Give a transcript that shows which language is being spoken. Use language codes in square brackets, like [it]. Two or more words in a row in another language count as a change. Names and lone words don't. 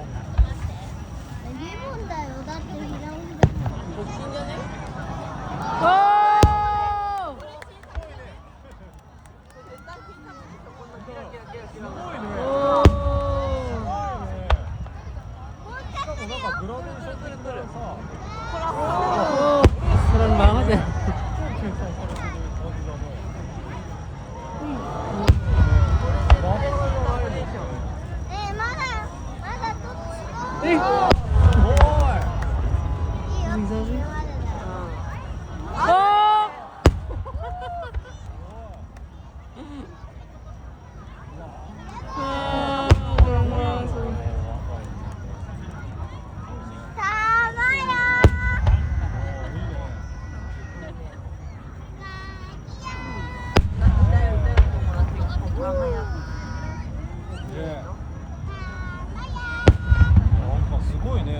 [ja] リボンだよ。だって平尾だもん。直近じゃね。しかもなんかグラデーションでったらさ、 [id] Keren banget ya. [ja] 計算されてる感じだね。まだどっち Eh, おい。いいよ。 [id] bisa sih. [ja] まだだよ。 [id] Oh. Ah, kurang masuk. [ja] たまや。なんかすごいね。